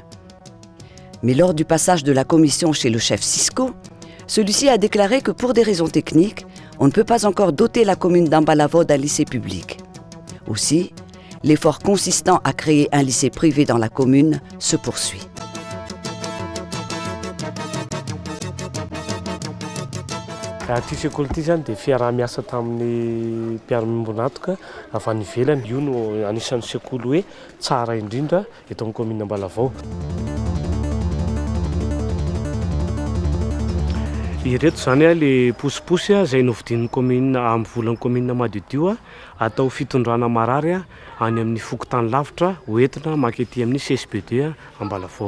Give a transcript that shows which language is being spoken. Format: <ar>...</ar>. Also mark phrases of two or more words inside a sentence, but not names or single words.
<fr>Mais lors du passage de la commission chez le chef Cisco, celui-ci a déclaré que pour des raisons techniques, on ne peut pas encore doter la commune d'Ambalavo d'un lycée public. Aussi, l'effort consistant à créer un lycée privé dans la commune se poursuit.</fr> <mg>Ty sekoly ty zany dia fiarah-miasa tamin'ny mpiara-miombonatoka avy any ivelany. Io no anisan'ny sekoly hoe tsara indrindra eto amin'ny commune Ambalavao. Ireto zany le posiposy izay novidin'ny commune amin'ny volan'ny commune Madiodio atao fitondrana marary any amin'ny fokontany lavitra hoentina makety amin'ny CSB2 Ambalavao.</mg>